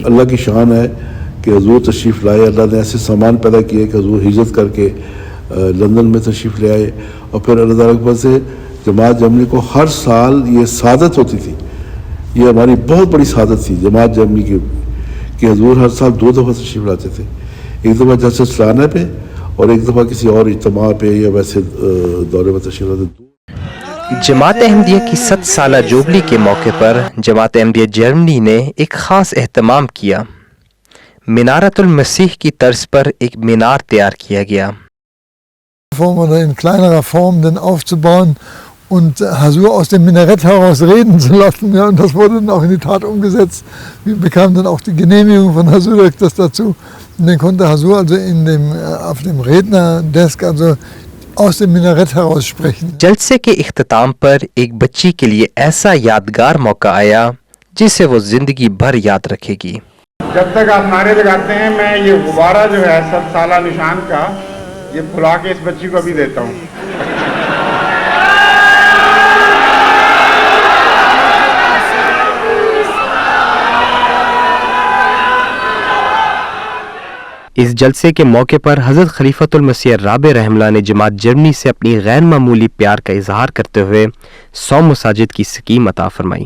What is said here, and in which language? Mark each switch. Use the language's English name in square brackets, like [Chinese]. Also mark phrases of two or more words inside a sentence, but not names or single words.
[Urdu] اللہ کی شان ہے کہ حضور تشریف لائے، اللہ نے ایسے سامان پیدا کیے کہ حضور ہجرت کرکے لندن میں تشریف لے آئے اور پھر اللہ تعالیٰ کی سے جماعت جرمنی کو ہر سال یہ سعادت ہوتی تھی، یہ ہماری بہت بڑی سعادت تھی جماعت جرمنی کی کہ حضور ہر سال 2 دفعہ تشریف لاتے تھے، ایک دفعہ جلسہ سالانہ پہ اور ایک دفعہ کسی اور اجتماع پہ یا ویسے دورے میں تشریف لاتے. جماعت احمدیہ کی 7 سالہ جوبلی کے موقع پر جماعت احمدیہ جرمنی نے ایک خاص اہتمام کیا. منارۃ المسیح کی طرز پر ایک مینار تیار کیا گیا. [German] Form oder in kleinerer Form dann aufzubauen und Hasur aus dem Minarett heraus reden zu lassen. Ja, und das wurde dann auch in die Tat umgesetzt. Wir bekamen dann auch die Genehmigung von Hasur das dazu. Und dann konnte Hasur also auf dem Rednerdesk also aus dem Minarett heraus sprechen. [Urdu] جلسے کے اختتام پر ایک بچی کے لیے ایسا یادگار موقع آیا جسے وہ زندگی بھر یاد رکھے گی. جب تک آپ نعرے لگاتے ہیں میں یہ غبارہ جو ہے 7 سالہ نشان کا یہ پھلا کے اس بچی کو بھی دیتا ہوں. اس جلسے کے موقع پر حضرت خلیفۃ المسیح رابع رحمہ اللہ نے جماعت جرمنی سے اپنی غیر معمولی پیار کا اظہار کرتے ہوئے 100 مساجد کی سکیم عطا فرمائی.